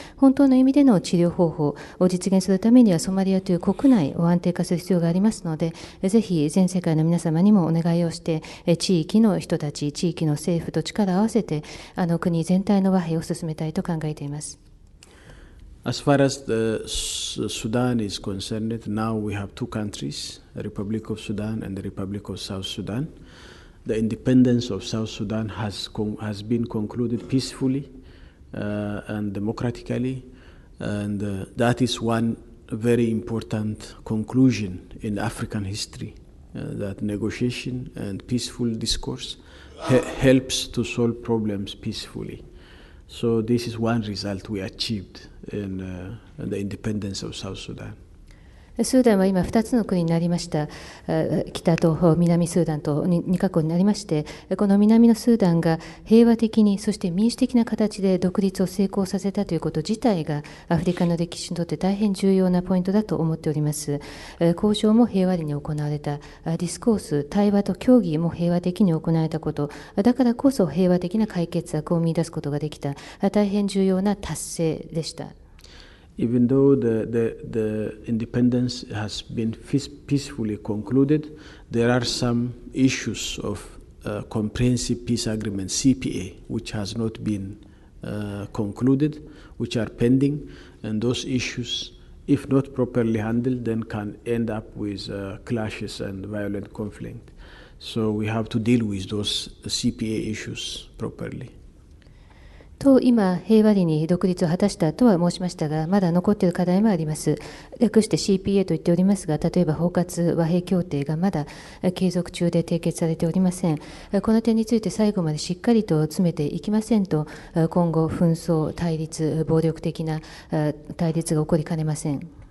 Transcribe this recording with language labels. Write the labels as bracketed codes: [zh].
[ja] 本当の意味での治療方法を実現するためにはソマリアという国内を安定化する必要がありますので、ぜひ全世界の皆様にもお願いをして、地域の人たち、地域の政府と力を合わせて国全体の和平を進めたいと考えています。 [en] As far as the Sudan is concerned, now we have two countries, the Republic of Sudan and the Republic of South Sudan. The independence of South Sudan has been concluded peacefully and democratically, and that is one very important conclusion in African history, that negotiation and peaceful discourse helps to solve problems peacefully. So this is one result we achieved in the independence of South Sudan. [ja] スーダンは今2つの国になりました。北と南スーダンと2カ国になりまして、この南のスーダンが平和的に、そして民主的な形で独立を成功させたということ自体がアフリカの歴史にとって大変重要なポイントだと思っております。交渉も平和裏に行われた、ディスコース、対話と協議も平和的に行われたこと、だからこそ平和的な解決策を見出すことができた、大変重要な達成でした。 [en] Even though the independence has been peacefully concluded, there are some issues of comprehensive peace agreement, CPA, which has not been concluded, which are pending, and those issues, if not properly handled, then can end up with clashes and violent conflict. So we have to deal with those CPA issues properly. [ja] と今、平和裏に独立を果たしたとは申しましたが、まだ残っている課題もあります。略して CPA と言っておりますが、例えば包括和平協定がまだ継続中で締結されておりません。この点について最後までしっかりと詰めていきませんと、今後、紛争、対立、暴力的な対立が起こりかねません。